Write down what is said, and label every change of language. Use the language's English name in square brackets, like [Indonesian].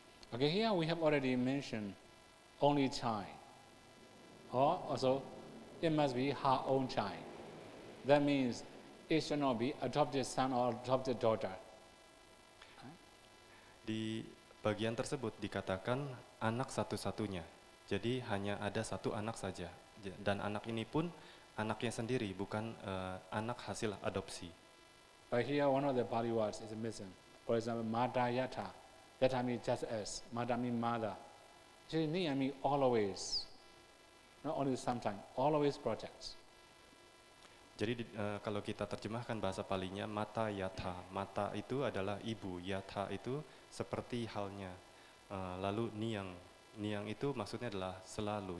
[English] Okay, here we have already mentioned only child, or also it must be her own child. That means it should not be adopted son or adopted daughter. [Indonesian] Di bagian tersebut dikatakan anak satu-satunya. Jadi hanya ada satu anak saja. Dan anak ini pun anaknya sendiri, bukan anak hasil adopsi. [English] But here one of the Pali words is missing. For example, Mata Yata. Yata means just as. Mata means mother. Actually, Niya means always. Not only sometimes, always protects. [Indonesian] Jadi kalau kita terjemahkan bahasa Palinya, mata yatha. Mata itu adalah ibu, yatha itu seperti halnya. Lalu niang itu maksudnya adalah selalu.